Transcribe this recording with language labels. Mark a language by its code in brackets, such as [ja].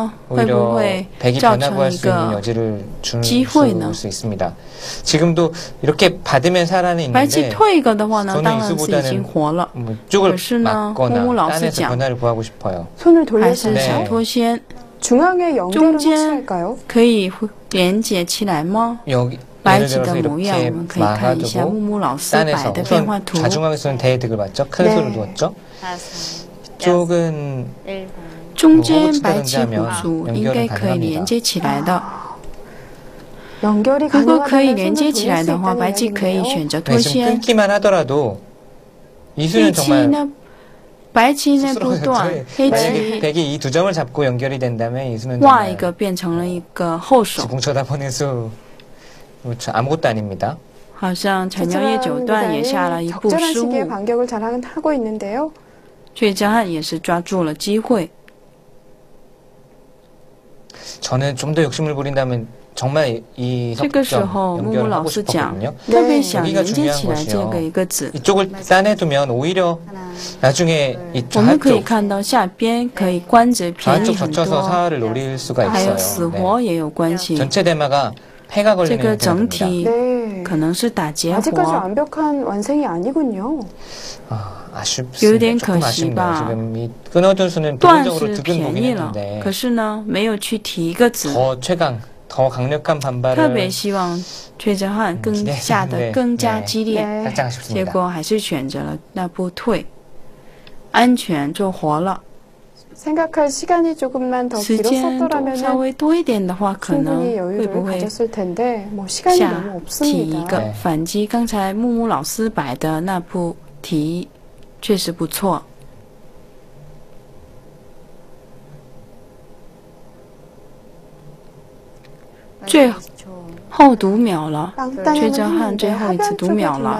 [ko] 오히려 백이 변화구할 수 있는 여지를 줄 수 있습니다. 지금도 이렇게 받으면 살아는 있는데 저는 이수보다는 뭐 쪽을 막거나 딴에서 변화를 구하고 싶어요. 손을 돌려서 네. 중앙에 연결을 혹시 할까요? [zh] 可以连接起来吗? [ko] 여기 [zh] 白棋的模样，我们可以看一下木木老师摆的变化图。 [ko] 좌중앙에서는 대득을 받죠. 큰 수를 두었죠. 이쪽은 [zh] 中间白棋虎组应该可以连接起来的。如果可以连接起来的话，白棋可以选择脱先。 [ko] 끊기만 하더라도 이수는 정말 [zh] 白棋呢不断，黑棋 [ko] 백이 이 두 점을 잡고 연결이 된다면 이수는 [zh] 画一个变成了一个后手。 [ko] 지붕 쳐다보는 수 아무것도 아닙니다. [zh] 好像陈耀烨九段也下了一步失误。 [ko] 반격을 잘 하고 있는데요. [zh] 崔江汉也是抓住了机会。 [ko] 저는 좀 더 욕심을 부린다면 정말 이 석점 연결을 하고 싶었거든요. 여기가 중요한 것이요. 이쪽을 따내두면 오히려 나중에 이 좌쪽 젖혀서 사활을 노릴 수가 있어요. 네. 전체 대마가 패가 걸리면 됩니다. 네. 아직까지 완벽한 완성이 아니군요. 아쉽습니다. 조금 아쉽네요. 지금 이 끊어둔 수는 부분적으로 득은 보긴 했는데 더 최강, 더 강력한 반발을 [zh] 特别希望崔哲瀚更下得更加激烈，结果还是选择了那步退，安全做活了。 [ko] 생각할 시간이 조금만 더 길었었더라면 충분히 여유를 가졌을 텐데 뭐 시간이 너무 없습니다. [zh] 反击刚才木木老师摆的那步题确实不错。最后读秒了，崔哲瀚最后一次读秒了。